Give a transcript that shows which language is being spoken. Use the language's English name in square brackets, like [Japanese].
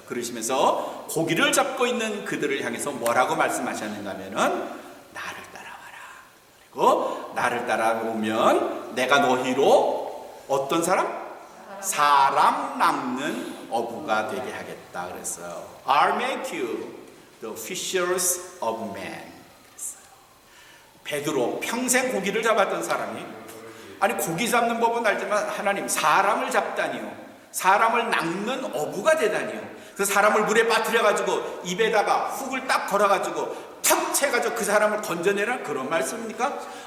[Korean] 그러시면서 고기를 잡고 있는 그들을 향해서 뭐라고 말씀하셨는가 하면은 나를 따라와라. 그리고 나를 따라오면 내가 너희로 어떤 사람? 사람 남는 어부가 되게 하겠다 그랬어요. [English] I'll make you the fishers of men. [Korean] 그랬어요. 베드로 평생 고기를 잡았던 사람이 아니 고기 잡는 법은 알지만 하나님 사람을 잡다니요. 사람을 낚는 어부가 되다니요. 그 사람을 물에 빠뜨려가지고 입에다가 훅을 딱 걸어가지고 탁 채가지고 그 사람을 건져내라 그런 말씀입니까?